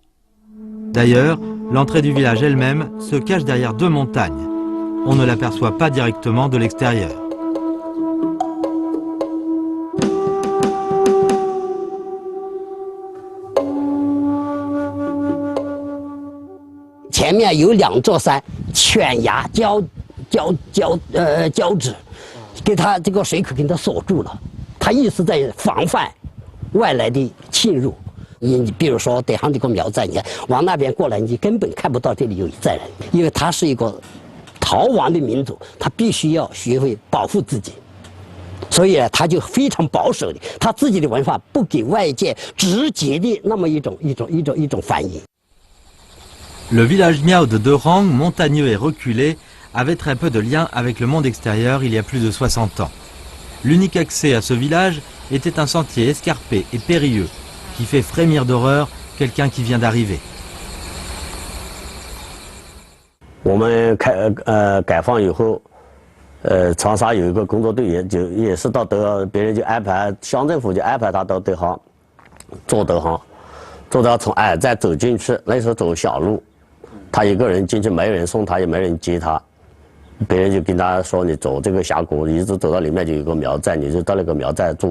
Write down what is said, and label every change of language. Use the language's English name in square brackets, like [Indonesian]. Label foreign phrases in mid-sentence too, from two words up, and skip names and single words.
[French] D'ailleurs, l'entrée du village elle-même se cache derrière 2 montagnes. On ne l'aperçoit pas directement de l'extérieur. Il y a 2 [Chinese] 座山，犬牙交织，给它这个水口给它锁住了，它一直在防范外来的侵入。你比如说德航这个苗寨，你看往那边过来，你根本看不到这里有一寨人，因为它是一个逃亡的民族，他必须要学会保护自己，所以他就非常保守的，他自己的文化不给外界直接的那么一种反应。 [French] Le village Miao de Derang, montagneux et reculé, avait très peu de lien avec le monde extérieur il y a plus de 60 ans. L'unique accès à ce village était un sentier escarpé et périlleux, qui fait frémir d'horreur quelqu'un qui vient d'arriver. [Chinese] 我们改放以后，长沙有一个工作队也是到别人就安排乡政府就安排他到德航，做德航从矮寨走进去，那时候走小路，他一个人进去，没人送他，也没人接他，别人就跟他说你走这个峡谷，一直走到里面就有个苗寨，你就到那个苗寨住。